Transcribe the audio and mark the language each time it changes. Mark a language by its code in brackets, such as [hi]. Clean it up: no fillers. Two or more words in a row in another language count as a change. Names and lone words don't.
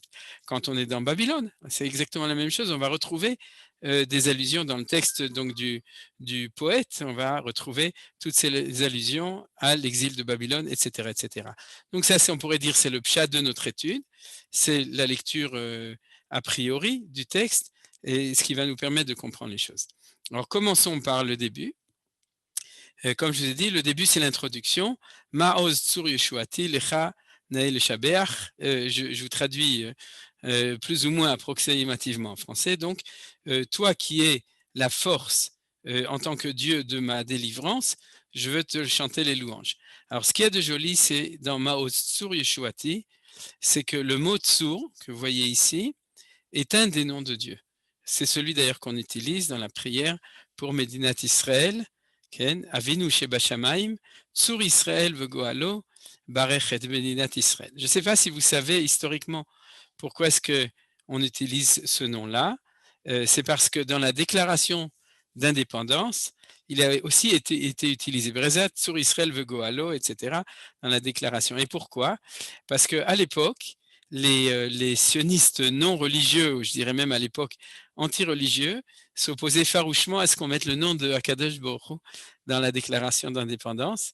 [fr] Quand on est dans Babylone, c'est exactement la même chose, on va retrouver des allusions dans le texte donc, du poète, on va retrouver toutes ces allusions à l'exil de Babylone, etc. etc. Donc ça, on pourrait dire, c'est le pshat de notre étude, c'est la lecture a priori du texte, et ce qui va nous permettre de comprendre les choses. Alors commençons par le début. Comme je vous ai dit, le début c'est l'introduction. [he] מעוז צור ישועתי לך נאה לשבח. [fr] Je vous traduis plus ou moins approximativement en français. Donc, toi qui es la force en tant que Dieu de ma délivrance, je veux te chanter les louanges. Alors, ce qu'il y a de joli, c'est dans [he] מעוז צור ישועתי, [fr] c'est que le mot tsur que vous voyez ici est un des noms de Dieu. C'est celui d'ailleurs qu'on utilise dans la prière pour [he] מדינת ישראל, אבינו שבשמים, צור ישראל וגואלו, ברך את מדינת ישראל. [fr] Je ne sais pas si vous savez historiquement pourquoi est-ce qu'on utilise ce nom-là. C'est parce que dans la déclaration d'indépendance, il a aussi été utilisé. [he] Brezat, צור ישראל וגואלו, etc. [fr] dans la déclaration. Et pourquoi? Parce qu'à l'époque, les sionistes non religieux, ou je dirais même à l'époque anti-religieux, s'opposaient farouchement à ce qu'on mette le nom de [he] הקדוש ברוך הוא [fr] dans la déclaration d'indépendance.